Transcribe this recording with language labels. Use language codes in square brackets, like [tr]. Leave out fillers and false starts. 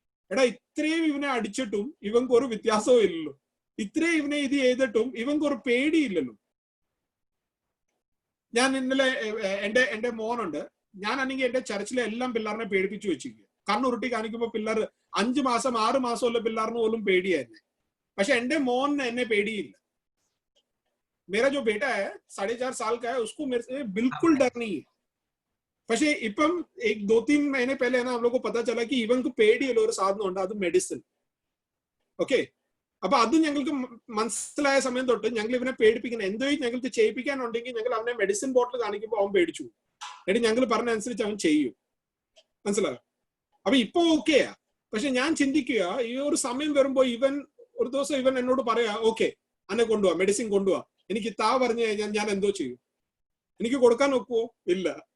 [ml] എടാ, ഇത്രയും ഇവനെ അടിച്ചിട്ടും ഇവർക്ക് ഒരു വ്യത്യാസവും ഇല്ലല്ലോ, ഇത്രയും ഇവനെ ഇത് ചെയ്തിട്ടും ഇവർക്ക് ഒരു പേടിയില്ലല്ലോ. ഞാൻ ഇന്നലെ എന്റെ മോനുണ്ട്, ഞാനാണെങ്കിൽ എന്റെ ചർച്ചിലെ എല്ലാം പിള്ളേറിനെ പേടിപ്പിച്ചു വെച്ചിരിക്കുക. കണ്ണുരുട്ടി കാണിക്കുമ്പോ പിള്ളേർ 5 മാസം 6 മാസമുള്ള പിള്ളേറിന് പോലും പേടിയായിരുന്നു. പക്ഷെ എന്റെ മോന് എന്നെ പേടിയില്ല. [hi] मेरा जो बेटा है 4.5 साल का है, उसको मेरे से बिल्कुल डर नहीं है. [ml] പക്ഷെ ഇപ്പം [hi] 2-3 महीने पहले ना हम लोग को पता चला कि [ml] ഇവർക്ക് പേടിയുള്ള ഒരു സാധനം ഉണ്ട്, അത് മെഡിസിൻ. ഓക്കെ, അപ്പൊ അത് ഞങ്ങൾക്ക് മനസ്സിലായ സമയം തൊട്ട് ഞങ്ങൾ ഇവനെ പേടിപ്പിക്കണം. എന്തോ ഞങ്ങൾക്ക് ചെയ്യിപ്പിക്കാനുണ്ടെങ്കിൽ ഞങ്ങൾ അവനെ മെഡിസിൻ ബോട്ടിൽ കാണിക്കുമ്പോൾ അവൻ പേടിച്ചു, എന്നിട്ട് ഞങ്ങൾ പറഞ്ഞ അനുസരിച്ച് അവൻ ചെയ്യും. മനസ്സിലായോ? അപ്പൊ ഇപ്പൊ ഓക്കെയാ. പക്ഷെ ഞാൻ ചിന്തിക്കുക, ഈ ഒരു സമയം വരുമ്പോ ഇവൻ ഒരു ദിവസം ഇവൻ എന്നോട് പറയാ, ഓക്കെ അന്നെ കൊണ്ടുപോവാ, മെഡിസിൻ കൊണ്ടുപോവാ, എനിക്ക് താ പറഞ്ഞു കഴിഞ്ഞാൽ ഞാൻ എന്തോ ചെയ്യും? എനിക്ക് കൊടുക്കാൻ ഒക്കുവോ? ഇല്ല.